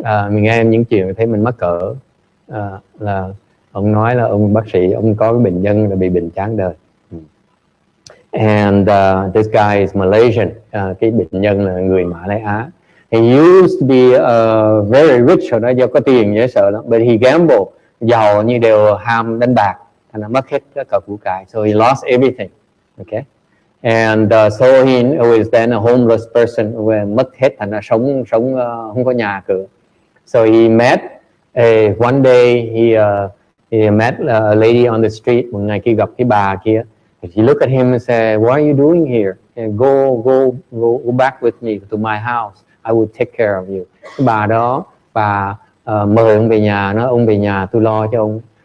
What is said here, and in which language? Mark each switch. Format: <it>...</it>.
<vi>Mình nghe những chuyện thấy mình mắc cỡ. Là ông nói là ông bác sĩ, ông có cái bệnh nhân là bị bệnh chán đời.</vi> <en>And this guy is Malaysian.</en> <vi>Cái bệnh nhân là người Mã Lai Á.</vi> <en>He used to be very rich,</en> <vi>hồi đó do có tiền dễ sợ lắm.</vi> <en>But he gambled,</en> <vi>giàu như đều ham đánh bạc, thành ra mất hết tất cả của cải.</vi> <en>So he lost everything. Okay. And so he was then a homeless person,</en> <vi>mất hết, thành ra sống không có nhà cửa.</vi> <en>So he met one day he met a lady on the street.</en> <vi>Một ngày kia gặp cái bà kia.</vi> <en>He looked at him and said, "What are you doing here? Go back with me to my house. I will take care of you."</en> <vi>Cái bà đó, bà mời ông về nhà, nói ông về nhà tôi lo cho ông.</vi>